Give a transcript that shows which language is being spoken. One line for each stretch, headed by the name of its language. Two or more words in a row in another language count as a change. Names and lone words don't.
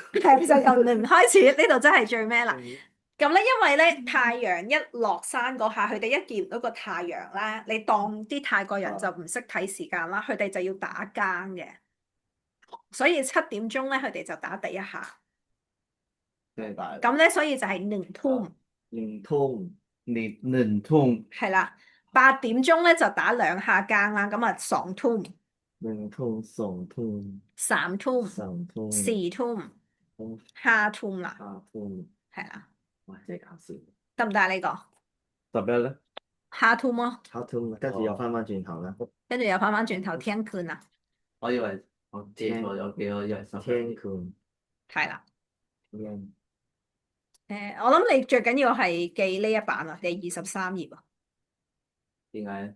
Cantonese: 係就由0開始，呢度真係最咩啦？咁咧，因為咧太陽一落山嗰下，佢哋一見到個太陽咧，你當啲泰國人就唔識睇時間啦，佢哋就要打更嘅，所以7點鐘咧，佢哋就打第一下。咁咧，所以就係1 ทุ่
Thai: 1 ทุ่1 ทุ่
Cantonese: 係啦。8點鐘咧就打2下更啦，咁啊2 ทุ่
Thai: 1 ทุ่2 ทุ่ 3 ทุ่ 3 ทุ่ 4 ทุ่5 ทุ่啦， 5 ทุ่
Cantonese: 係啦，哇！真係搞笑。得唔得啊？呢個 11咧
Thai: 5 ทุ่咯，
Cantonese: 5 ทุ่跟住又翻轉頭啦。跟住又翻轉頭天坤啦，我以為我記錯咗幾多，以為天坤係啦。天我諗你最緊要係記呢一版啊，第23頁啊。點解咧？